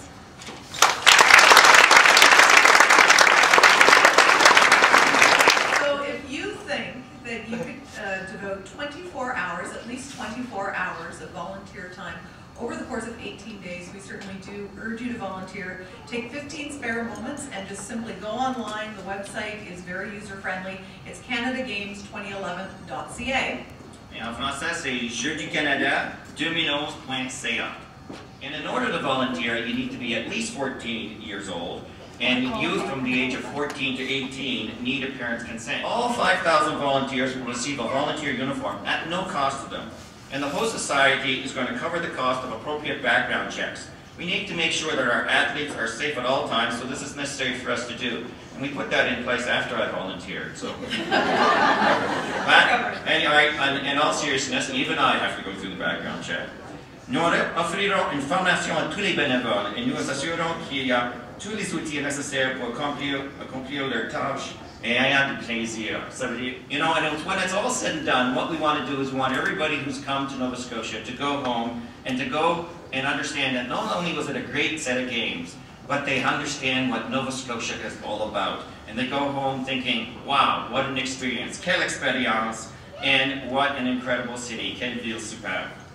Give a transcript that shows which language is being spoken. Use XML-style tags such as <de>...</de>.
<en>So if you think that you could devote 24 hours, at least 24 hours of volunteer time over the course of 18 days, we certainly do urge you to volunteer. Take 15 spare moments and just simply go online. The website is very user-friendly. It's canadagames2011.ca.</en> <fr>Et en français, c'est Jeux du Canada 2011.ca.</fr> <en>And in order to volunteer, you need to be at least 14 years old, and youth from the age of 14 to 18 need a parent's consent. All 5,000 volunteers will receive a volunteer uniform at no cost to them. And the host society is going to cover the cost of appropriate background checks. We need to make sure that our athletes are safe at all times, so this is necessary for us to do. And we put that in place after I volunteered. So, in all seriousness, even I have to go through the background check.</en> <fr>Nous offrirons une formation à tous les bénévoles et nous assurons qu'il y a tous les outils nécessaires pour accomplir leurs tâches et ayant du plaisir. Ça veut dire,</fr> <en>you know, and when it's all said and done, what we want to do is we want everybody who's come to Nova Scotia to go home and to go and understand that not only was it a great set of games, but they understand what Nova Scotia is all about. And they go home thinking, wow, what an experience,</en> <fr>quelle expérience,</fr> <en>and what an incredible city,</en> <fr>quelle ville superbe.</fr>